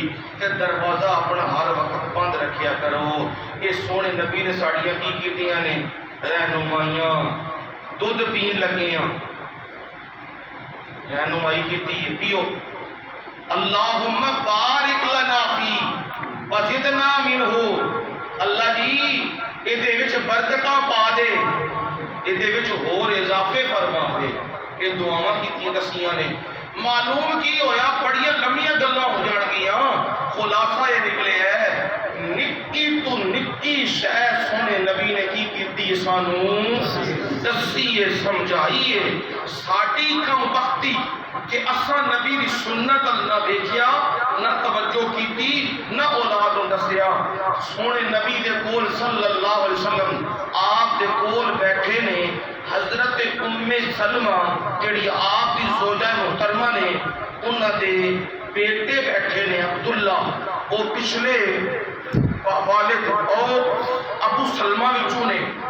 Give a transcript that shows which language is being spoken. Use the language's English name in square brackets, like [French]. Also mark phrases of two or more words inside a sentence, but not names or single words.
[Punjabi] پھر دروازہ اپنا ہر وقت بند رکھیا کرو. یہ سونے نبی نے ساڑیاں کی کیتیاں نے رہنمائیاں، دودھ پین لگے ہیں، رہنمائی کی پیو. [Arabic] اللہم بارک لنا فی وزدنا منہ. [Punjabi] اللہ جی یہ برکتاں پا دے، یہ ہور اضافے فرما دے. یہ دعاواں کی دسیاں نے. معلوم کی ہویا بڑیاں لمبیاں گلاں ہو جان گیاں، خلاصہ یہ نکلے ہے نکی تو نکی شے سونے نبی نے کی کیتی سانوں دسیے سمجھائیے. ساڈی کم بختی کہ اساں نبی دی سنت نہ دیکھیا، نہ توجہ کیتی، نہ اولاد نوں دسیا. سونے نبی دے کول [Arabic] صلی اللہ علیہ وسلم [Punjabi] آپ دے کول بیٹھے نے حضرت ام سلمہ جڑی آپ دی زوجہ محترمہ نے، انہاں دے بیٹے بیٹھے نے عبداللہ، وہ پچھلے والد اور ابو سلمہ وچوں نے.